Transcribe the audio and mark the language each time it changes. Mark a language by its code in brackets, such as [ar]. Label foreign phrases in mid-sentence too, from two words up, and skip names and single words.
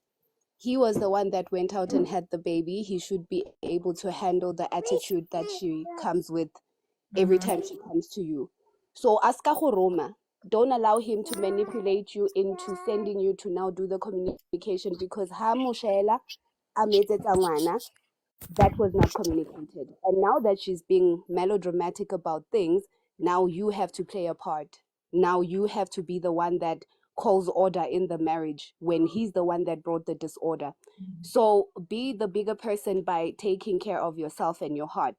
[en] He was the one that went out and had the baby. He should be able to handle the attitude that she comes with every time she comes to you. So [tn] aska go Roma. [en] Don't allow him to manipulate you into sending you to now do the communication because [tn] ha mo shela a metsetsa ngwana, [en] that was not communicated. And now that she's being melodramatic about things, now you have to play a part. Now you have to be the one that calls order in the marriage when he's the one that brought the disorder. So be the bigger person by taking care of yourself and your heart.